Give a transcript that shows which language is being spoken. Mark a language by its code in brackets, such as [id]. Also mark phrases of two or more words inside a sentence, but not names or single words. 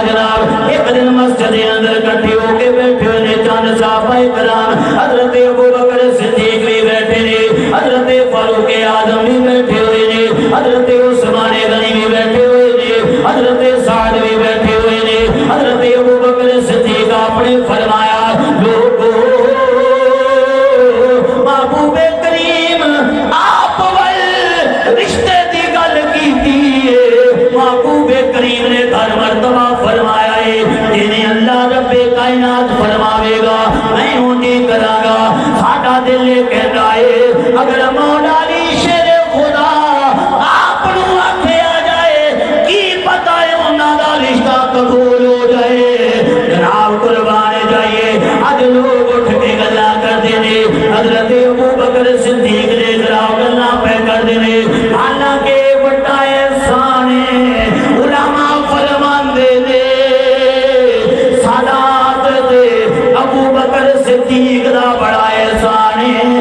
[pa] جناب ایک دن مسجد اندر کٹھے ہو کے بیٹھے ہوئے نے چند صحابہ کرام، حضرت ابو بکر صدیق بھی بیٹھے نے، حضرت فاروق اعظم بھی بیٹھے ہوئے نے، حضرت عثمان غنی بھی بیٹھے ہوئے نے، حضرت سعد بھی بیٹھے ہوئے نے. حضرت ابو بکر صدیق [ur] آپ نے فرمایا لوگو [pa] محبوب کریم آپ ول رشتے دی گل کیتی ہے. محبوب کریم نے ہر مرتبہ فرمایا ہے جنہیں اللہ رب کائنات فرماوے گا میں اونجی کراں گا. ساڈا دل [ur] یہ کہتا ہے اگر [pa] مولا علی شیر خدا آپ نو آکھیا جائے کی پتہ ہے انہاں دا رشتہ قبول ہو جائے. جناب قربان جائیے اج لوگ اٹھ کے گلاں کردے نے، حضرت ابو بکر صدیق نے جناب گلاں پہ کردے نے، حالانکہ بڑا احسان ہے. علماء فرماندے نے سادات تے ابو بکر صدیق دا بڑا احسان ہے.